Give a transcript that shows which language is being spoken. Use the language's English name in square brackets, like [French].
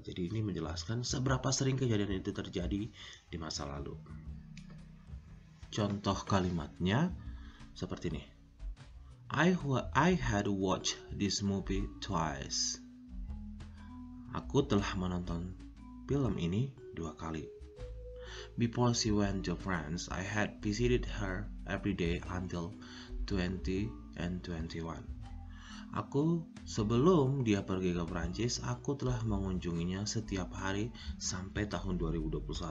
[Indonesian] Jadi ini menjelaskan seberapa sering kejadian itu terjadi di masa lalu. Contoh kalimatnya seperti ini. [English] I had watched this movie twice. [Indonesian] Aku telah menonton film ini 2 kali. [English] Before she went to France, I had visited her every day until 20 and 21. [Indonesian] Sebelum dia pergi ke Prancis, aku telah mengunjunginya setiap hari sampai tahun 2021.